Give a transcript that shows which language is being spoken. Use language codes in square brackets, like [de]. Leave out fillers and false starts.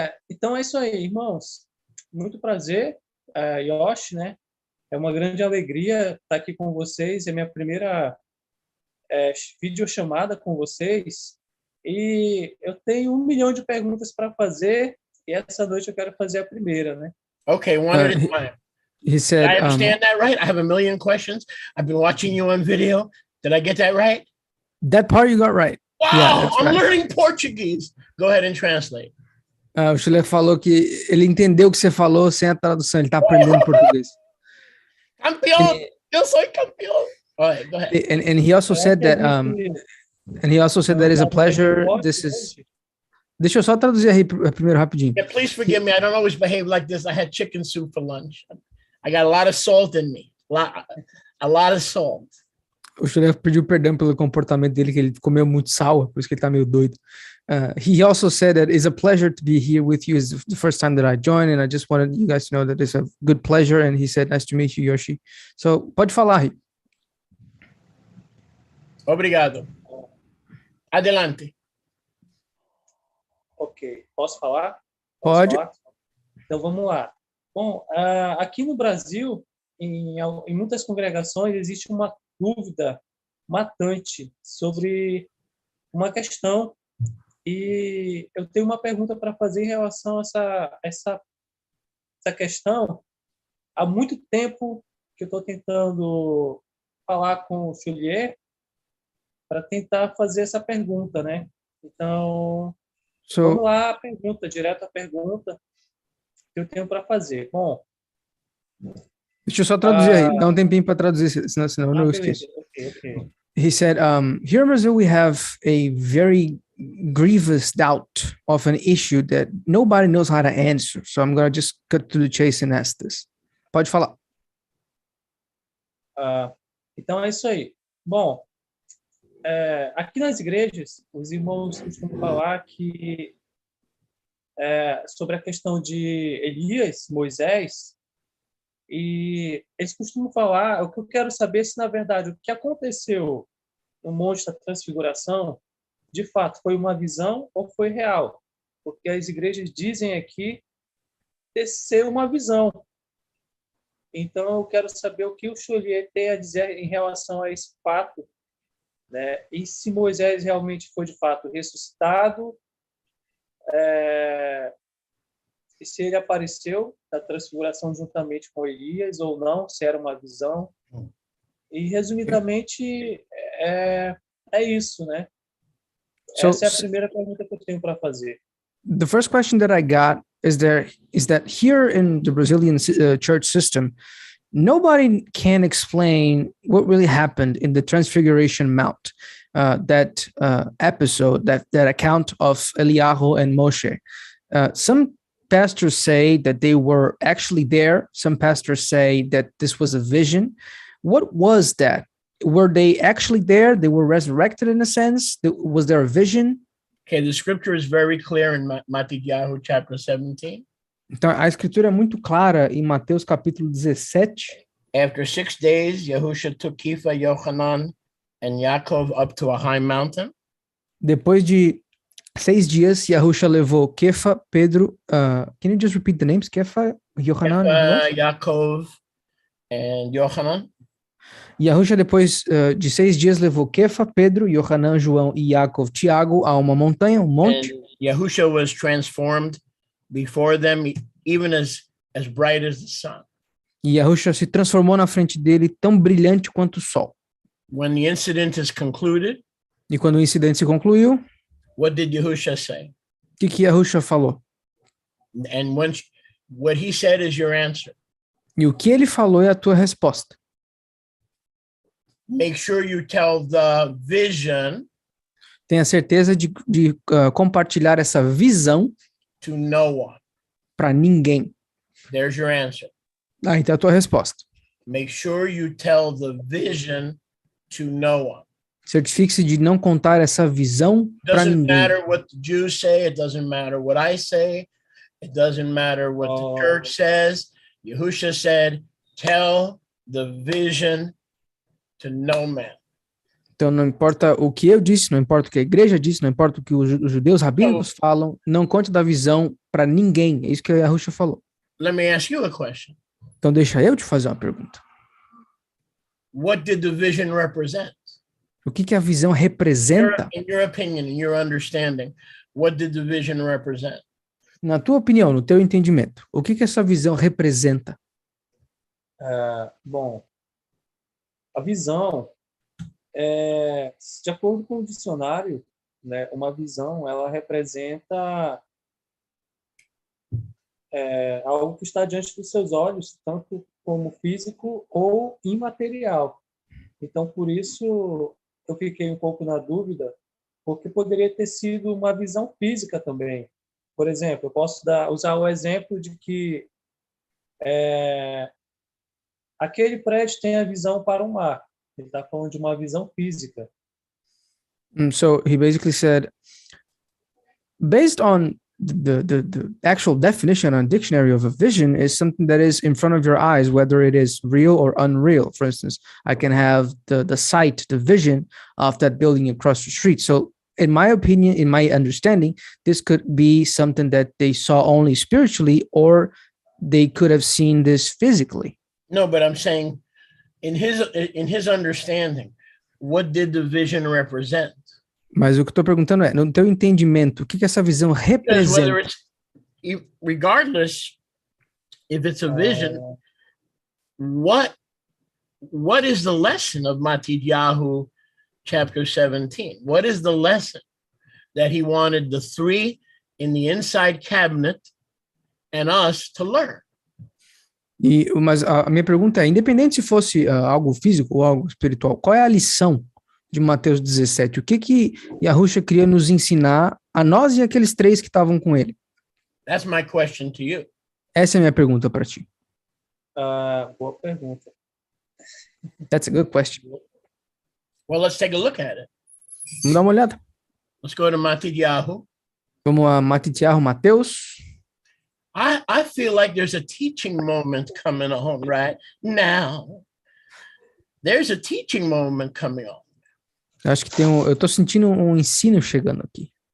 [pt] Então é isso aí, irmãos. Muito prazer, Yoshi, né? É uma grande alegria estar aqui com vocês. É minha primeira videochamada com vocês. E eu tenho 1 milhão de perguntas para fazer. E essa noite eu quero fazer a primeira, né? [en] Okay, one at a time. He said, did I understand that right? I have 1 million questions. I've been watching you on video. Did I get that right? That part you got right. Wow, yeah, I'm learning Portuguese. Go ahead and translate. [pt] O Chile falou que ele entendeu o que você falou sem a tradução. Ele está aprendendo português. Campeão! Eu sou campeão! [en] All right, go ahead. And he also said that and he also said that it's a pleasure. This is [pt] Deixa eu só traduzir aí primeiro rapidinho. [en] Yeah, please forgive me. I don't always behave like this. I had chicken soup for lunch. I got a lot of salt in me. A lot of salt. [pt] O Chulé pediu perdão pelo comportamento dele, que ele comeu muito sal, por isso que ele tá meio doido. [en] He also said that it's a pleasure to be here with you. It's the first time that I joined, and I just wanted you guys to know that it's a good pleasure. And he said, nice to meet you, Yoshi. [pt] So, pode falar, Ri. Obrigado. Adelante. Ok, posso falar? Pode. Falar? Então, vamos lá. Bom, aqui no Brasil, em muitas congregações, existe uma dúvida matante sobre uma questão, e eu tenho uma pergunta para fazer em relação a essa questão. Há muito tempo que eu estou tentando falar com o Juliet para tentar fazer essa pergunta, né? Então, vamos lá, direto à pergunta que eu tenho para fazer. Bom, deixa eu só traduzir aí, dá um tempinho para traduzir, senão eu não esqueço. [en] Okay. He said, here in Brazil we have a very grievous doubt of an issue that nobody knows how to answer. So I'm going to just cut to the chase and ask this. [pt] Pode falar. Então é isso aí. Bom, aqui nas igrejas, os irmãos costumam falar que sobre a questão de Elias, Moisés, e eles costumam falar, o que eu quero saber se, na verdade, o que aconteceu no Monte da Transfiguração, de fato, foi uma visão ou foi real? Porque as igrejas dizem aqui ser uma visão. Então, eu quero saber o que o Juliet tem a dizer em relação a esse fato, né? E se Moisés realmente foi, de fato, ressuscitado, e se ele apareceu na transfiguração juntamente com Elias ou não, se era uma visão. E, resumidamente, é isso, né? Essa é a primeira pergunta que eu tenho para fazer. [en] The first question that I got is that here in the Brazilian church system, nobody can explain what really happened in the Transfiguration Mount, that episode, that account of Eliyahu and Moshe. Some pastors say that they were actually there. Some pastors say that this was a vision. What was that? Were they actually there? They were resurrected in a sense? Was there a vision? Okay, the scripture is very clear in Matthew chapter 17. [pt] Então, a escritura é muito clara em Mateus capítulo 17. [en] After 6 days, Yahusha took Kepha, Yochanan, and Yaakov up to a high mountain. [pt] Depois de 6 dias, Yahusha levou Kefa, Pedro, [en] can you just repeat the names? Kefa, Yochanan, Yaakov, and Yochanan. [pt] Yahusha, depois de 6 dias, levou Kefa, Pedro, Yochanan, João e Yaakov, Tiago, a uma montanha, monte. [en] And Yahusha was transformed before them, even as bright as the sun. [pt] E Yahusha se transformou na frente dele, tão brilhante quanto o sol. [en] When the incident is concluded, [pt] e quando o incidente se concluiu, [en] what did Yahusha say? [pt] O que Yahusha falou? [en] And what he said is your answer. [pt] E o que ele falou é a tua resposta. [en] Make sure you tell the vision. [pt] Tenha certeza de compartilhar essa visão [en] to no one. [pt] Para ninguém. [en] There's your answer. [pt] Então é a tua resposta. [en] Make sure you tell the vision to no one. [pt] Certifique-se de não contar essa visão para ninguém. [en] Doesn't matter what the Jews say, it doesn't matter what I say, it doesn't matter what the church says. Yahusha said, tell the vision to no man. [pt] Então não importa o que eu disse, não importa o que a igreja disse, não importa o que os judeus rabínicos falam, não conte da visão para ninguém. É isso que a Yahusha falou. [en] Let me ask you a question. [pt] Então deixa eu te fazer uma pergunta. [en] What did the vision represent? [pt] O que a visão representa? [en] In your opinion, in your understanding, what did the vision represent? [pt] Na tua opinião, no teu entendimento, o que essa visão representa? Bom, a visão, de acordo com o dicionário, né, uma visão, ela representa algo que está diante dos seus olhos, tanto como físico ou imaterial. Então, por isso, eu fiquei um pouco na dúvida porque poderia ter sido uma visão física também. Por exemplo, eu posso usar o exemplo de que aquele prédio tem a visão para o mar. Ele está falando de uma visão física. [en] So he basically said, based on the actual definition on dictionary of a vision is something that is in front of your eyes, whether it is real or unreal. For instance, I can have the sight, the vision of that building across the street. So in my opinion, in my understanding, this could be something that they saw only spiritually, or they could have seen this physically. No, but I'm saying in his understanding, what did the vision represent? [pt] Mas o que eu estou perguntando é, no teu entendimento, o que essa visão representa? [en] Regardless if it's a vision, what is the lesson of Matidyahu chapter 17? What is the lesson that he wanted the three in the inside cabinet and us to learn? [pt] Mas a minha pergunta é, independente se fosse algo físico ou algo espiritual, qual é a lição de Mateus 17? O que Yahusha queria nos ensinar a nós e aqueles três que estavam com ele? [en] That's my question to you. [pt] Essa é a minha pergunta para ti. Boa pergunta. [en] That's a good question. Well, let's take a look at it. [pt] Vamos dar uma olhada. [en] Let's go to Matidyahu. [pt] Vamos a Matidyahu, Mateus. [en] I feel like there's a teaching moment coming on right now. There's a teaching moment coming on. [pt] Eu acho que eu tô sentindo um ensino chegando aqui.